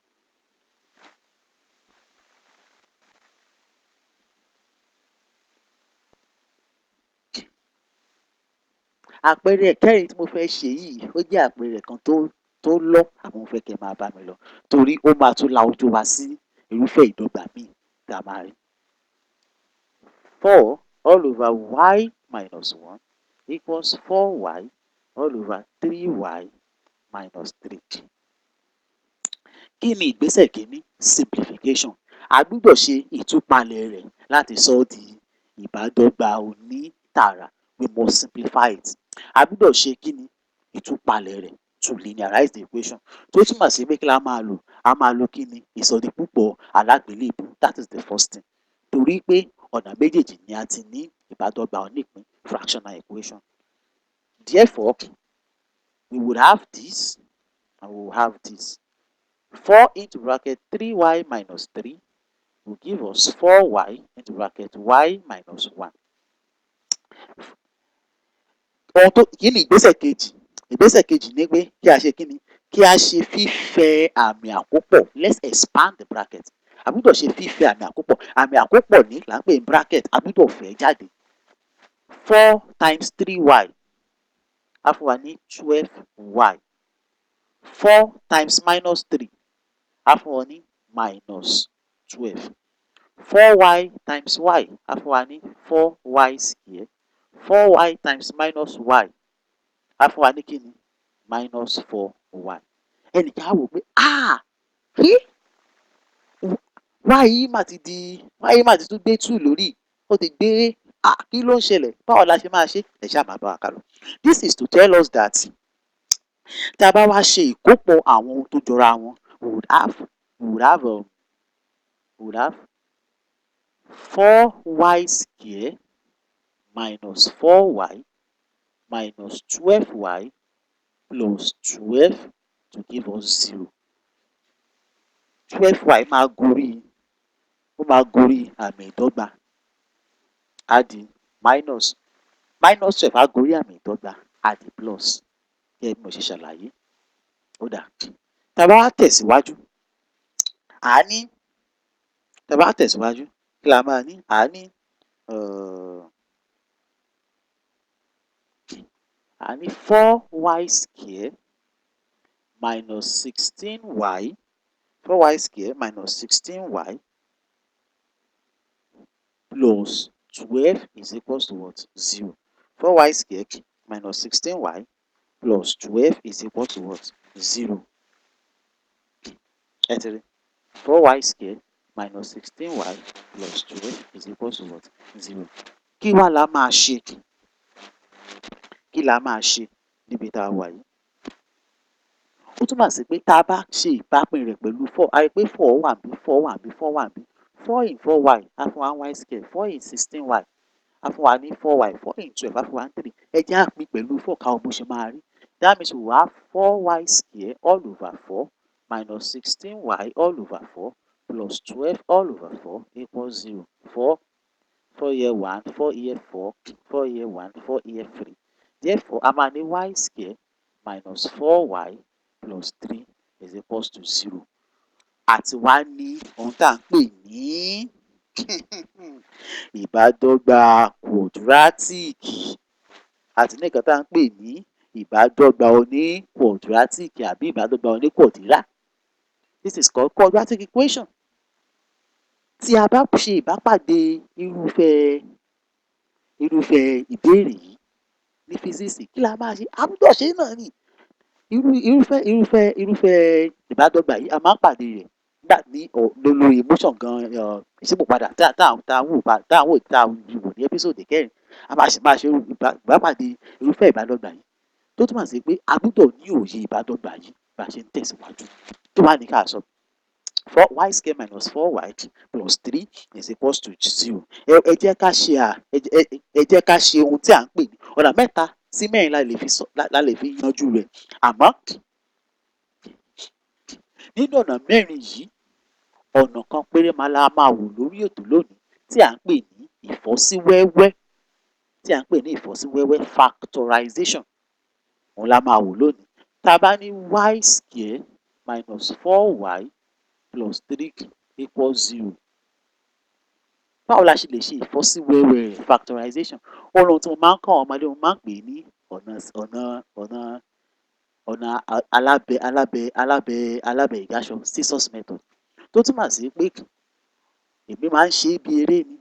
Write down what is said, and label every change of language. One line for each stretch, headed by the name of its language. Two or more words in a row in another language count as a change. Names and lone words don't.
Yoruba: Àpẹẹrẹ kẹrin tí mo fẹ́ ṣe yìí, ó jẹ́ àpẹẹrẹ kan tó lọ́, àmọ́ mo fẹ́ kẹ́ ẹ máa bá mi lọ, torí ó máa tún la ojú wa sí irúfẹ́ ìdọ́gba míì tá a máa rí.
English: 4 all over y minus 1 equals 4y all over 3y minus 3.
Yoruba: Kí ni ìgbésẹ̀ kìíní? Simplification. A gbúdọ̀ ṣe ìtúpalẹ̀ rẹ̀ láti sọ ọ́ di ìbádọ́gba onítàrà.
English: We must simplify it.
Yoruba: A gbúdọ̀ ṣe kí ni? Ìtúpalẹ̀ rẹ̀
English: to linearize the equation.
Yoruba: Tó túmọ̀ sí pé kí la máa lò? A máa lo kí ni? Ìsọdipúpọ̀ alágbèélébùú.
English: That is the first thing.
Yoruba: Torí pé ọ̀nà méjèèjì ni a ti ní ìbádọ́gba onípín
English: fractional equation. Therefore, we would have this and we will have this. 4 into bracket 3y minus 3 will give us 4y into bracket y minus 1.
Yoruba: Kí ni ìgbésẹ̀ kejì? Ìgbésẹ̀ kejì ni pé kí a ṣe kí ni? Kí a ṣe fífẹ̀ àmì àkópọ̀.
English: Let's expand the bracket.
Yoruba: A gbúdọ̀ ṣe fífẹ̀ àmì àkópọ̀. Àmì àkópọ̀ ní là ń pè ní bracket. A gbúdọ̀ fẹ̀ jáde. 4 times 3y á fún wa ní 12y. 4 times minus 3 á fún wa ní minus 12. 4y times y á fún wa ní 4y square. 4y times minus y á fún wa ní kí ni?
English: Minus 4y.
Yoruba: Ẹnìkan á wò pé y yìí mà ti tún gbé 2 lórí. Ó ti gbé kí ló ń ṣẹlẹ̀? Báwo la ṣe máa ṣe? Ẹ ṣáà máa bá wa kálọ.
English: This is to tell us that
Yoruba: tá a bá wá ṣe ìkópọ̀ àwọn ohun tó jọra wọn,
English: we would have 4y square minus 4y minus 12y plus 12 to give us 0.
Yoruba: 12y máa gorí àmì ìdọ́gba. Á di minus 12 á gorí àmì ìdọ́gba, á di plus. Gẹ́gẹ́ bí mo ṣe ṣàlàyé. Ó dà. Tá a bá wá tẹ̀síwájú, kí la máa ní? A ní
English: 4y square minus 16y 4y square minus 16y plus 12 is equals to what? 0. 4y square minus 16y plus 12 is equal to what? 0.
Yoruba: Ẹ ti rí.
English: 4y square minus 16y plus 12 is equal to what? 0.
Yoruba: Kí wá la máa ṣe? Kí la máa ṣe níbi tá a wà yìí? Ó túmọ̀ sí pé tá a bá ṣe ìbápín rẹ̀ pẹ̀lú 4, a rí pé 4 wà níbí, 4 wà níbí, 4 wà níbí. 4 in 4y á fún wa ní y square. 4 in 16y á fún wa ní 4y. 4 in 12 á fún wa ní 3. Ẹ jẹ́ á pín pẹ̀lú 4 ká wo bó ṣe máa rí.
English: That means we will have 4y square all over 4 minus 16y all over 4 plus 12 all over 4 equals 0. 4 here 1, 4 here 4, 4 here 1, 4 here 3. Therefore,
Yoruba: a máa ní
English: y square minus 4y plus 3 is equals to 0.
Yoruba: Àti wá ní ohun tá à ń pè ní Ìbádọ́gba quadratic. A ti ní nǹkan tá à ń pè ní ìbádọ́gba oní quadratic àbí ìbádọ́gba oní quadrilla.
English: This is called quadratic equation.
Yoruba: Tí a bá ṣe ìbápàdé irúfẹ́ ìbéèrè yìí ní físíìsì, kí la máa ṣe? A gbọ́dọ̀ ṣe é náà ni. Irúfẹ́ ìbádọ́gba yìí a máa ń pàdé rẹ̀ nígbà ní lórí motion gan ìṣípòpadà tá à ń wò ní ẹ́písòdì kẹrin. A máa ṣe ìbápàdé irúfẹ́ ìbádọ́gba yìí tó túmọ̀ sí pé a gbọ́dọ̀ ní òye ìbádọ́gba yìí bá a ṣe ń tẹ̀síwájú. Tó wá ní ká sọ
English: 4y square minus 4y plus 3 is equals to 0.
Yoruba: Ẹ jẹ́ ká ṣe ohun tí à ń pè ní ọ̀nà mẹ́ta sí mẹ́rin la lè fi yanjú rẹ̀. Àmọ́ nínú ọ̀nà mẹ́rin yìí, ọ̀nà kan péré la máa wò lórí ètò lónìí tí à ń pè ní ìfọ́síwẹ́wẹ́ factorization. Òun la máa wò lónìí. Tá a bá ní y square minus 4y plus 3 equals 0. Báwo la ṣe lè ṣe ìfọ́síwẹ́wẹ́ factorization? Ohun tí mo máa ń kọ́ àwọn ọmọdé, mo máa ń pè ní ọ̀nà alábẹ ìgáṣọ
English: scissors method,
Yoruba: tó túmọ̀ sí pé èmi máa ń ṣe é bí eré ni.